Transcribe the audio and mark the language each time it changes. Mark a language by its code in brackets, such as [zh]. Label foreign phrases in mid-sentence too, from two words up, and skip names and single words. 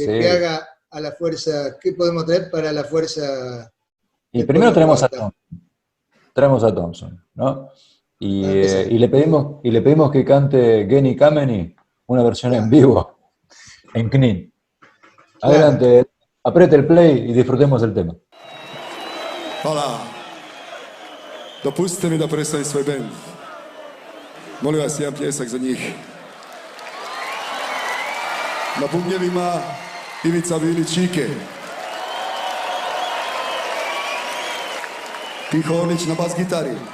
[es] que haga a la fuerza, ¿qué podemos traer para la fuerza? Y del primero pueblo traemos a croata? Thompson. Traemos a Thompson, ¿no? Y, Para empezar. le pedimos que cante Geni Kameni, una versión en vivo, en Knin. Claro. Adelante, apriete el play y disfrutemos el tema. [hr] Hvala. Dopustite mi da predstavim svoj bend. Molim vas, jedan pljesak za njih. Na bubnjevima Ivica Bilić Ike. Pihonić na bas gitari.